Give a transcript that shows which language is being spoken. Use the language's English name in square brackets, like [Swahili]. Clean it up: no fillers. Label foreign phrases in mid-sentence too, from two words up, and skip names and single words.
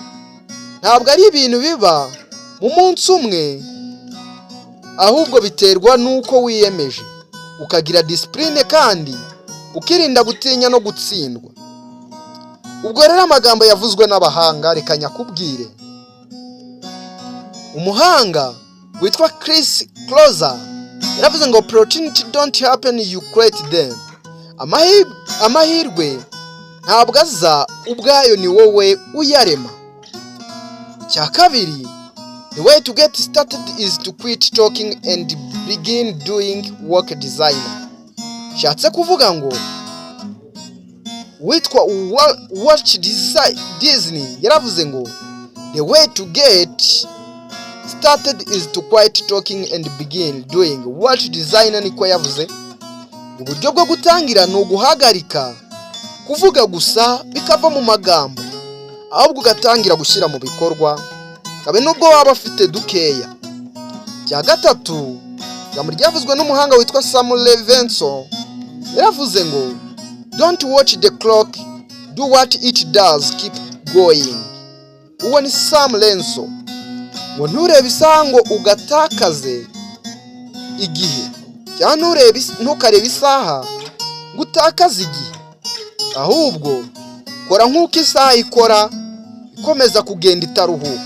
[Kinyarwanda] Ntabwo ari ibintu biba mu munsi umwe, ahubwo biterwa nuko wiyemeje, ukagira discipline kandi ukirinda gutinya no gutsindwa. Ubwo rero amagambo yavuzwe n'abahanga reka nyakubwire. Umuhanga witwa Chris Closer yaravuze ngo [English] opportunity don't happen, you create them. [Kinyarwanda] Amahirwe ntabwo aza ubwayo, ni wowe uyarema. Cya kabiri, [English] the way to get started is to quit talking and begin doing work designer. [Kinyarwanda] Shatse kuvuga ngo witwa Walt Disney yaravuze ngo [English] the way to get started is to quit talking and begin doing work designer. [Kinyarwanda] Niko yavuze. Uburyo bwo gutangira ni uguhagarika kuvuga gusa bikava mu magambo, ahubwo ugatangira gushyira mu bikorwa, kabe nubwo waba afite dukeya. Cya gatatu, jambo ryavuzwe n'umuhanga witwa Sam Levinson yaravuze ngo [English] don't watch the clock, do what it does, keep going. [Kinyarwanda] Uwo ni Sam Levinson. Ngo nturebe isaha ngo ugatakaze igihe, cyangwa ntukarebe isaha ngo utakaze igihe, ahubwo kora nk'uko isaha ikora, ikomeza kugenda itaruhuka.